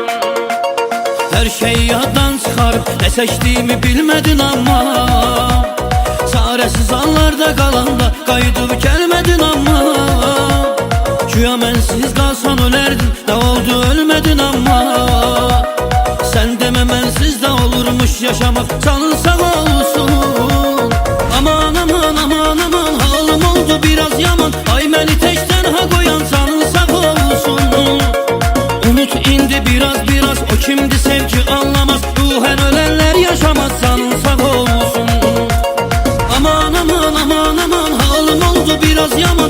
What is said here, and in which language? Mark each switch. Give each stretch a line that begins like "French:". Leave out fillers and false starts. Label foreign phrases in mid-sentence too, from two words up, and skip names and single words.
Turkish: Her şeyi yaddan çıkarıp ne seçtiğimi bilmedin ama, çaresiz anlarda
Azerbaijani: kalanda qayıdıb
Turkish: gelmedin ama. Güya
Azerbaijani: mənsiz qalsan
Turkish: ölerdin, ne oldu ölmedin ama. Sen deme mənsiz de olurmuş yaşamak, canın sağ olsun. Aman aman aman aman, halım oldu biraz yaman.
Azerbaijani: Ay məni tək tənha qoyan, canın sağ olsun.
Turkish: Unut indi biraz biraz, o kimdi sevgi anlamaz, ruhen ölenler yaşamaz, canın sağ olsun. Aman aman aman aman, halım oldu biraz yaman.